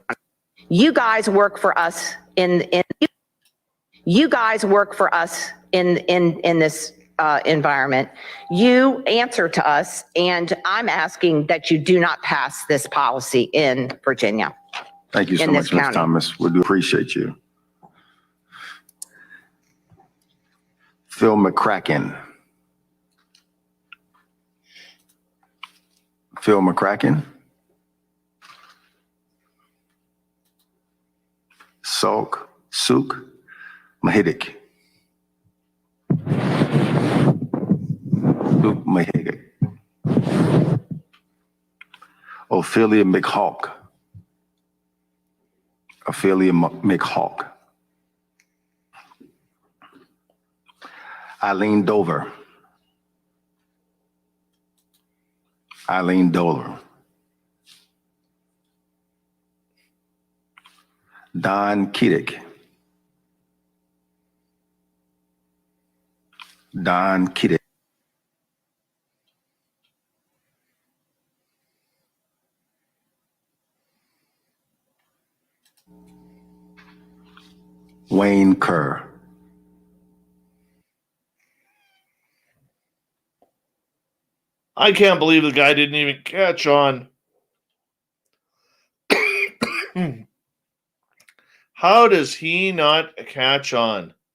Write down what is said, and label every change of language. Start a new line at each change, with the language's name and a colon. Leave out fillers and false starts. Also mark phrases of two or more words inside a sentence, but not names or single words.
English: You guys work for us in you guys work for us in this environment. You answer to us, and I'm asking that you do not pass this policy in Virginia. Thank you so in this much, Ms. county. Thomas. We do appreciate you. Phil McCracken. Phil McCracken. Suk Mahidik. Suk Mahidik. Ophelia McHawk. Ophelia McHawk. Eileen Dover. Eileen Dover. Don Kiddick. Don Kiddick. Wayne Kerr. I can't believe the guy didn't even catch on. How does he not catch on?